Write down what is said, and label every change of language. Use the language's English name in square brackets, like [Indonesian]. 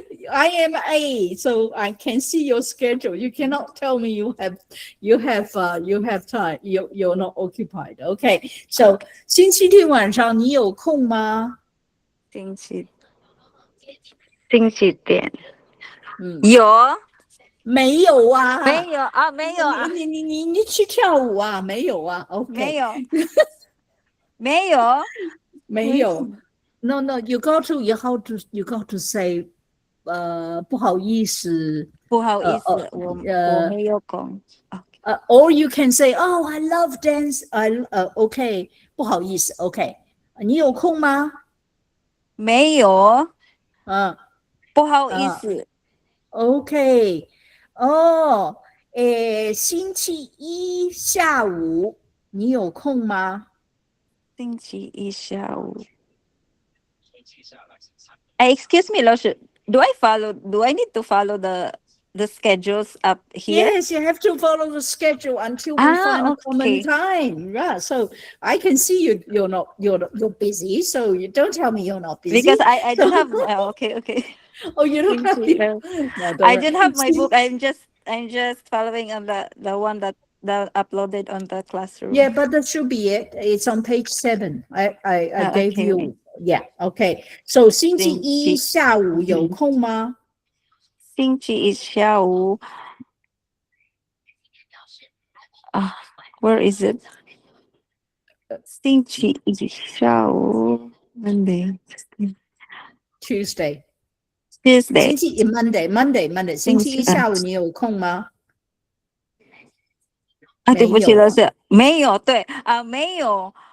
[English] I am A, so I can see your schedule. You cannot tell me you have time. You're not occupied. Okay, so [Chinese] 星期天晚上你有空吗？星期天有没有啊？没有啊，没有啊，你去跳舞啊？没有啊 ？OK，没有，没有，没有。 [English] No, you got to say， [Chinese] 不好意思，不好意思，我没有空。 [English] Or you can say, oh, I love dance. [Chinese] OK， 不好意思 ，OK， 你有空吗？没有，不好意思。 OK， 哦，星期一下午你有空吗？星期一下午。 [English] Excuse me, 老师 do I need to follow the schedules up here? Yes, you have to follow the schedule until we find a common time. Yeah, so I can see you're busy, so you don't tell me you're not busy. Because I don't have okay. Oh, you don't have no, I don't have my book. I'm just following on the one that uploaded on the classroom. Yeah, but that should be it. It's on page 7. I gave you. Yeah, okay. So [Chinese] 星期一下午有空吗？星期一下午 [English] where is it? [Chinese] 星期一下午 [English] Monday. Tuesday. Monday. [Chinese] 星期一下午你有空吗？对不起，老师，没有，对没有。